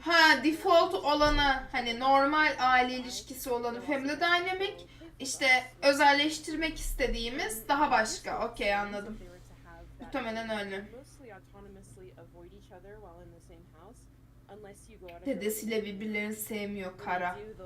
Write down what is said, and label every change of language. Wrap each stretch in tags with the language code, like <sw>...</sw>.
<tr>Ha, default olanı, hani normal aile ilişkisi olanı family dynamic, işte özelleştirmek istediğimiz daha başka. Okey, anladım. Muhtemelen öyle.</tr> <en>Mostly autonomously avoid each other while in the same house. Unless you go out of</en> <tr>Dedesiyle birbirlerini sevmiyor kara.</tr>